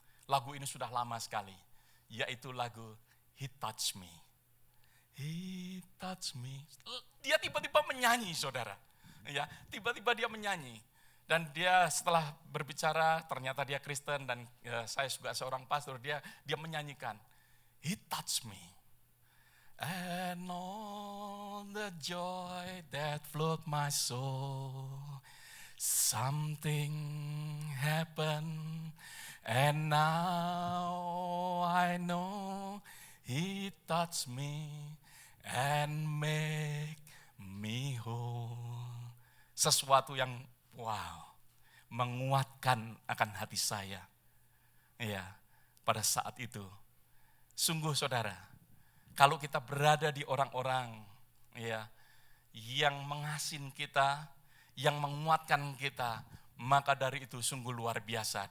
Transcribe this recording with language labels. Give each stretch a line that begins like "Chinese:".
Indonesian: Lagu ini sudah lama sekali, yaitu lagu He Touched Me.
English: He touched me.
Indonesian: Dia tiba-tiba menyanyi saudara. Ya, tiba-tiba dia menyanyi. Dan dia setelah berbicara, ternyata dia Kristen dan saya juga seorang pastor, dia menyanyikan.
English: He touched me. And all the joy that flowed my soul. Something happened and now I know He touched me and make me whole.
Indonesian: Sesuatu yang wow, menguatkan akan hati saya. Ya, pada saat itu. Sungguh saudara, kalau kita berada di orang-orang ya, yang mengasin kita, yang menguatkan kita, maka dari itu sungguh luar biasa.